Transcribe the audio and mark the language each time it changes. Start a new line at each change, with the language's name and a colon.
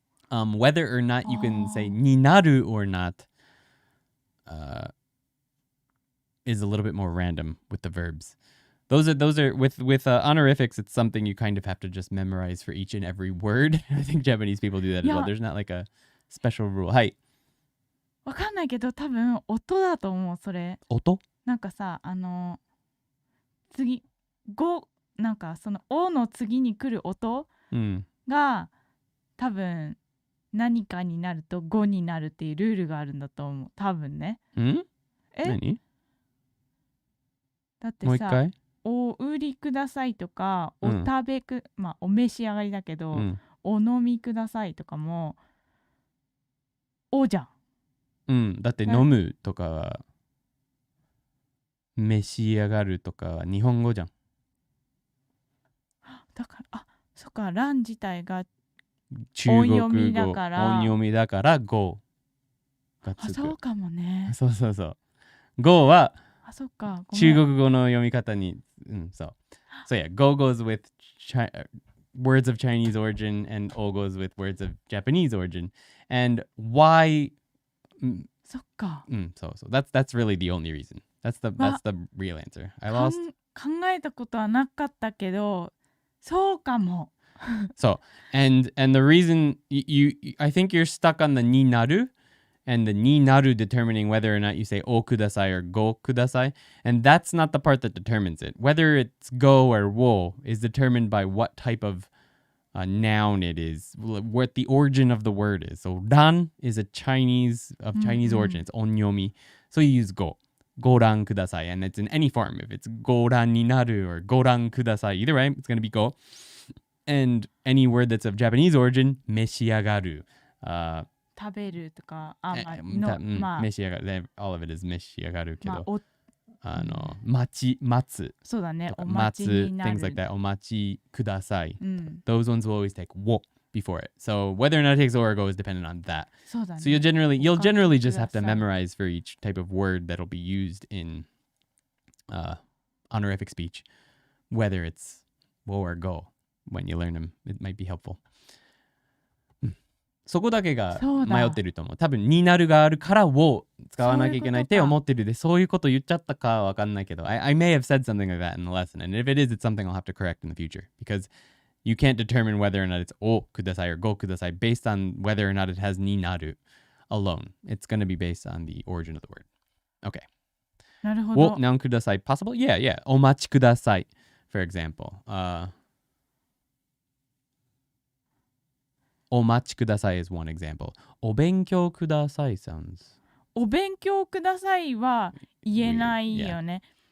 English: Whether or not you can say ni naru or not is a little bit more random with the verbs. Those are with honorifics. It's something you kind of have to just memorize for each and every word. I think Japanese people do that as well. There's not like a special rule.
Japanese: はい。わかんないけど多分音だと思うそれ。音？なんかさ次5なんかそのおの次に来る音が、多分何かになると5になるっていうルールがあるんだと思う多分ね。何？だってもう一回？お売りくださいとか、お食べまあお召し上がりだけど、お飲みくださいとかもおじゃん。だって飲むとかは召し上がるとかは日本語じゃん。だからそっかラン自体が中国語音読みだから語がつく。そうかもね。そう。語はそっか中国語の読み方にそう。
English: So yeah, go goes with words of Chinese origin and o goes with words of Japanese origin. And why
Japanese: そっか。そう。
English: That's really the only reason. That's the real answer. I lost.
Japanese: 考えたことはなかったけど、そうかも。
English: So, and the reason I think you're stuck on the ni naru and the ni naru determining whether or not you say o kudasai or go kudasai, and that's not the part that determines it. Whether it's go or wo is determined by what type of noun it is, what the origin of the word is. So ran is a Chinese origin. It's onyomi. So you use go. Goran kudasai, and it's in any form. If it's goran ni naru or goran kudasai, either way, it's going to be go. And any word that's of Japanese origin, meshiagaru.
Japanese: 食べるとか、召し上がる。
English: all of it is
Japanese: 召し上がるけど、待つ。そうだね。お待ちになる。
English: things like that.
Japanese: お待ちください。
English: Those ones will always take wo before it. So whether or not it takes o or go is dependent on that.
Japanese: そうだね。
English: So you'll generally just have to memorize for each type of word that'll be used in honorific speech, whether it's wo or go. When you learn them, it might be helpful.
Japanese: そこだけが迷ってると思う。多分になるがあるからを使わなきゃいけないって思ってるで、そういうこと言っちゃったかわかんないけど、
English: I may have said something like that in the lesson, and if it is, it's something I'll have to correct in the future, because you can't determine whether or not it's o kudasai or go kudasai based on whether or not it has ni naru alone. It's going to be based on the origin of the word. Okay.
Japanese: なるほど。
English: Wo noun kudasai possible? Yeah.
Japanese: お待ちください for example. お待ちください
English: is one example.
Japanese: お勉強ください
English: sounds.
Japanese: お勉強くださいは言えないよね。